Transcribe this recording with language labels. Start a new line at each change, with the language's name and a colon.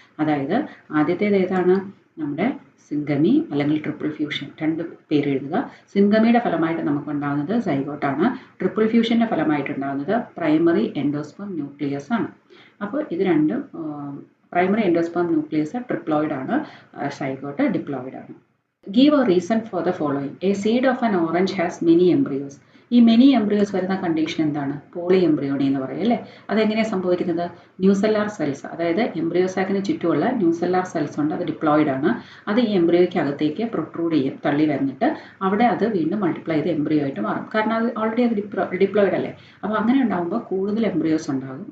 Malayalam: അതായത് ആദ്യത്തേത് ഏതാണ്? നമ്മുടെ സിംഗമി അല്ലെങ്കിൽ ട്രിപ്പിൾ ഫ്യൂഷൻ. 2 പേര് എഴുതുക. സിംഗമിയുടെ ഫലമായിട്ട് നമുക്കുണ്ടാകുന്നത് സൈഗോട്ടാണ്. ട്രിപ്പിൾ ഫ്യൂഷൻ്റെ ഫലമായിട്ടുണ്ടാകുന്നത് പ്രൈമറി എൻഡോസ്പെർം ന്യൂക്ലിയസ് ആണ്. അപ്പോൾ ഇത് രണ്ടും പ്രൈമറി എൻഡോസ്പെർം ന്യൂക്ലിയസ് ട്രിപ്ലോയിഡ് ആണ്, സൈഗോട്ട് ഡിപ്ലോയിഡ് ആണ്.
English: Give a reason for the following. A seed of an orange has many embryos.
Malayalam: ഈ മെനി എംബ്രിയോസ് വരുന്ന കണ്ടീഷൻ എന്താണ്? പോളി എംബ്രിയോണി എന്ന് പറയും അല്ലേ? അതെങ്ങനെയാണ് സംഭവിക്കുന്നത്? ന്യൂസെല്ലാർ സെൽസ്, അതായത് എംബ്രിയോസാക്കിന് ചുറ്റുമുള്ള ന്യൂസെല്ലാർ സെൽസ് ഉണ്ട്, അത് ഡിപ്ലോയിഡ് ആണ്. അത് ഈ എംബ്രിയോയ്ക്ക് അകത്തേക്ക് പ്രൊട്രൂഡ് ചെയ്യും, തള്ളി വന്നിട്ട് അവിടെ അത് വീണ്ടും മൾട്ടിപ്ലൈ ചെയ്ത് എംബ്രിയോ ആയിട്ട് മാറും. കാരണം അത് ഓൾറെഡി അത് ഡിപ്ലോയിഡ് അല്ലേ? അപ്പോൾ അങ്ങനെ ഉണ്ടാകുമ്പോൾ കൂടുതൽ എംബ്രിയോസ് ഉണ്ടാകും.